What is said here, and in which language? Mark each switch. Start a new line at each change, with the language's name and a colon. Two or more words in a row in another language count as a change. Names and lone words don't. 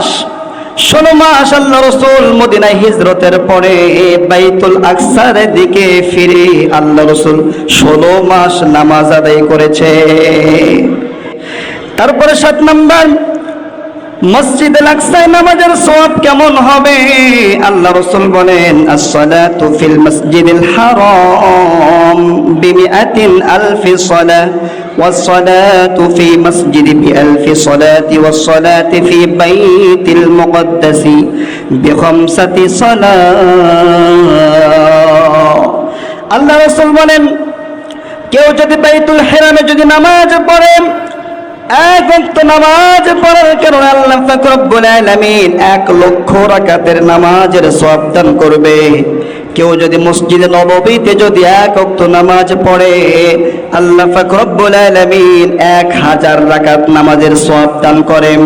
Bangla: 16 মাস আল্লাহ রাসূল মদিনায় হিজরতের পরে বাইতুল আকসার দিকে ফিরে আল্লাহ রাসূল 16 মাস নামাজ আদায় করেছে। তারপরে 7 নম্বর মসজিদে আকসায় নামাজের সওয়াব কেমন হবে? আল্লাহ রাসূল বলেন,
Arabic: الصلاة في المسجد الحرام بمائة ألف صلاة والصلاة في مسجدي بألف صلاة والصلاة في بيت المقدس بخمسة صلاة.
Bangla: আল্লাহ রাসূল বলেন, কেউ যদি বাইতুল হিরামে যদি নামাজ পড়ে, এক ওয়াক্ত নামাজ পড়ার কারণে আল্লাহ পাক রব্বুল আলামিন 1,00,000 রাকাতের নামাজের সওয়াব দান করবে। কেউ যদি মসজিদে নববীতে যদি 1 ওয়াক্ত নামাজ পড়ে, আল্লাহ পাক রব্বুল আলামিন 1000 রাকাত নামাজের সওয়াব দান করেন।